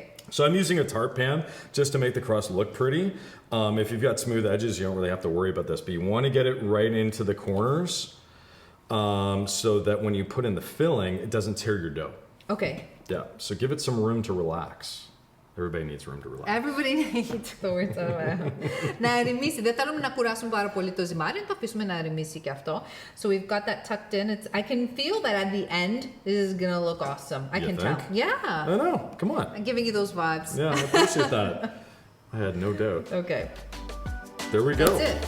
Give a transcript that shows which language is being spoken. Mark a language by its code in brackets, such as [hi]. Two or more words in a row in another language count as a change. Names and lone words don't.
[en] So I'm using a tart pan just to make the crust look pretty. If you've got smooth edges, you don't really have to worry about this, but you want to get it right into the corners so that when you put in the filling, it doesn't tear your dough. Okay. Yeah, so give it some room to relax. Everybody needs room to relax. Everybody needs the words [el] να ερεμήσει. Δεν θέλουμε να κουράσουμε πάρα πολύ το ζυμάρι, το αφήσουμε να ερεμήσει και αυτό. [en] So we've got that tucked in. I can feel that at the end, this is gonna look awesome. I can tell. Yeah. I know. Come on. I'm giving you those vibes. Yeah, I appreciate that. I had no doubt. Okay. There we go. That's it.